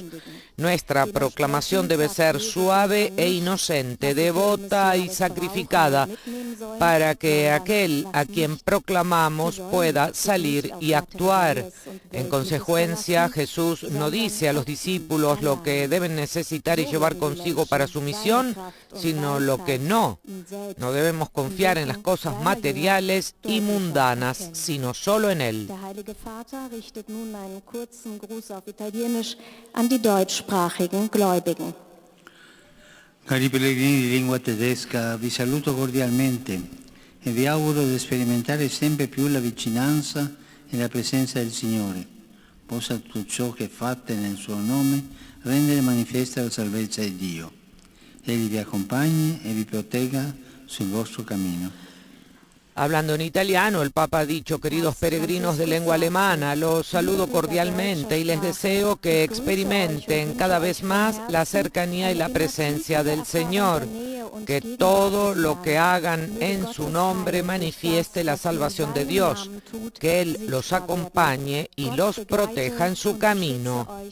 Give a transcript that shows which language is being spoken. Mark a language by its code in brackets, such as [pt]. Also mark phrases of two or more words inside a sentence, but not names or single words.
[es] Nuestra proclamación debe ser suave e inocente, devota y sacrificada, para que aquel a quien proclamamos pueda salir y actuar. En consecuencia, Jesús no dice a los discípulos lo que deben necesitar y llevar consigo para su misión, sino lo que no. No debemos confiar en las cosas materiales y mundanas, sino solo en Él. [de] Der Heilige Vater richtet nun einen kurzen Gruß auf Italienisch an die deutschsprachigen Gläubigen. [it] Cari pellegrini di lingua tedesca, vi saluto cordialmente e vi auguro di sperimentare sempre più la vicinanza e la presenza del Signore. Possa tutto ciò che fate nel suo nome rendere manifesta la salvezza di Dio. Egli vi accompagni e vi protegga sul vostro cammino. [es] Hablando en italiano, el Papa ha dicho, queridos peregrinos de lengua alemana, los saludo cordialmente y les deseo que experimenten cada vez más la cercanía y la presencia del Señor, que todo lo que hagan en su nombre manifieste la salvación de Dios, que Él los acompañe y los proteja en su camino.